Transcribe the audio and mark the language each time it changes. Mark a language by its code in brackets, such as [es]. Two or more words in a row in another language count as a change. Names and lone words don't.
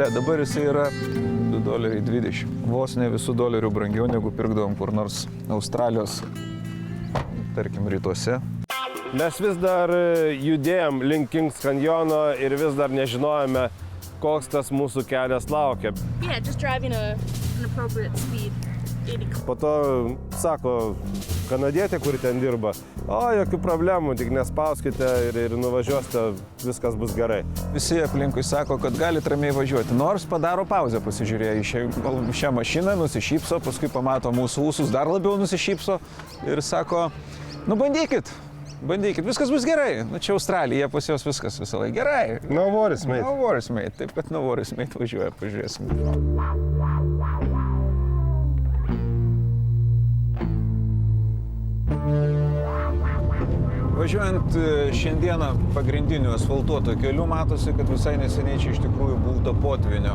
[lt] Dabar jisai yra $2.20. Vos ne visų dolerių brangiau, negu pirkdavom kur nors Australijos, tarkim, rytuose. Mes vis dar judėjom link Kings kanjono ir vis dar nežinojome, koks tas mūsų kelias laukia. [en] Yeah, just driving an appropriate speed. [lt] 80. Po to sako kanadietė, kuri ten dirba, jokių problemų, tik nespauskite ir nuvažiuosite, viskas bus gerai. Visi aplinkui sako, kad galite ramiai važiuoti, nors padaro pauzę pasižiūrėję į šią mašiną, nusišypso, paskui pamato mūsų ūsus, dar labiau nusišypso ir sako, nu bandykit, viskas bus gerai. Nu čia Australija, pas jos viskas visą laiką gerai. [en] No worries, mate. No worries, mate. [lt] Taip, kad [en] no worries, mate [lt] važiuoja, pažiūrėsim. Važiuojant šiandieną pagrindiniu asfaltuoto keliu, matosi, kad visai neseniai čia iš tikrųjų būta potvinio.